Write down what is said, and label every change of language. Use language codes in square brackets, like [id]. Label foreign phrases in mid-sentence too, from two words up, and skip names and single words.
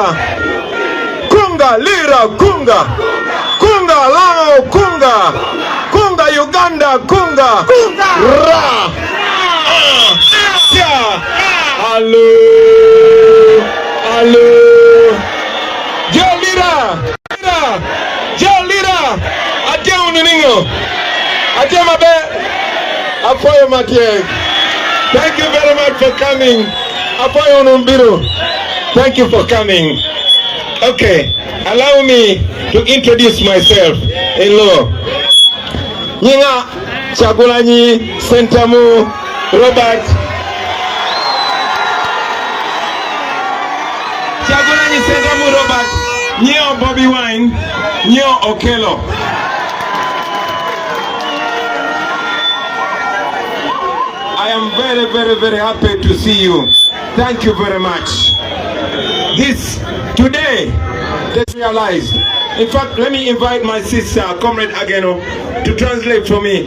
[laj] Kunga, Lira, Kunga, Kunga, Lao, Kunga, Kunga, Uganda, Kunga, Ra, [en] Hello, hello, [laj] Joe Lira, Joe Lira, Atia Uningo. [en] Thank you very much for coming. Thank you for coming. Okay, allow me to introduce myself. Hello. [laj] Nyinga Chagulanyi Sentamu Robert. Chagulanyi Sentamu Robert. Nyo Bobi Wine. Nyo Okelo. [en] I am very, very, very happy to see you. Thank you very much. Today, let's realize. In fact, let me invite my sister, Comrade Ageno, to translate for me.